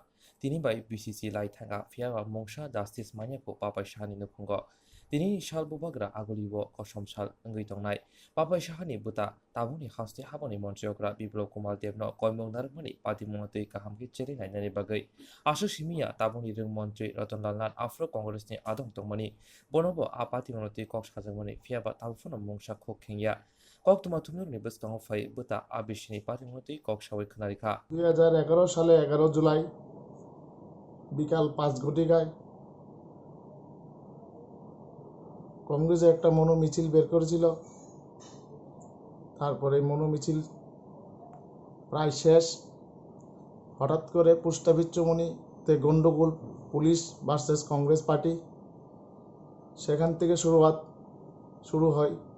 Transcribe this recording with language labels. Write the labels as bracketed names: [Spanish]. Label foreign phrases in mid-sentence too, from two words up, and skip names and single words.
[Kok Borok] tini bai BCC lai thanga fiawa mongsha justice manya ko papai shahani nukhungo tini sal bubagra agulibo kosom sal ngui tongnai papai shahani buta tabuni haste haboni montriokra biplop kumar devno koimong narmani patimu tei kahamki cheri nainani bagai asu simia tabuni ring mantri ratan lal afro Congress ni adong tongmani bonobo apati monoti kok sajamani fiaba talfuna mungsa khok khengya kok tuma tumur ni bustang fai buta abishini pati monoti kok sawi khnarika [Bangla] 2011 সালে 11 জুলাই বিকাল 5 ঘটিকায় কংগ্রেসে একটা মনো মিছিল বের করেছিল। তারপরে মনো মিছিল প্রায় শেষ, হঠাৎ করে পুষ্টাবিচ্ছমনিতে গন্ডগোল, [English] police versus Congress party, [Bangla] সেখান থেকে শুরু হয়।